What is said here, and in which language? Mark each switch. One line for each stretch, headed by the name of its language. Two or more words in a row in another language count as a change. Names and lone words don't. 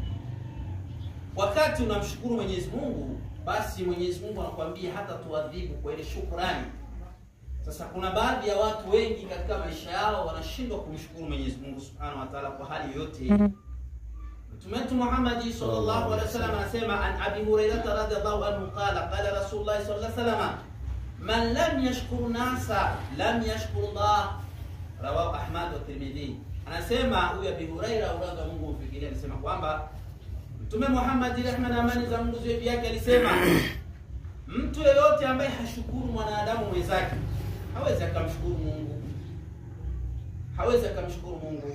Swahili: Wakati unamshukuru Mwenyezi Mungu, basi Mwenyezi Mungu anakuambia hata tuadhibu kwa ile shukrani. Sasa kuna baadhi ya watu wengi katika maisha yao wanashindwa kumshukuru Mwenyezi Mungu
Arabic: سبحانه وتعالى
Swahili: kwa hali yote. Mtume wetu Muhammad
Arabic: صلى الله عليه وسلم
Swahili: anasema,
Arabic: عن أبي هريرة رضي الله عنه قال رسول الله صلى الله عليه وسلم من لم يشكر الناس لم يشكر الله رواه أحمد والترمذي.
Swahili: Anasema huyu Abi Hurairah
Arabic: رضي الله عنه
Swahili: mfikiria anasema kwamba Mtume Muhammad rehma na amani za Mungu ziwe juu yake alisema, mtu yeyote ambaye hashukuru mwanadamu mwenzake hawezi akamshukuru Mungu. Hawezi akamshukuru Mungu.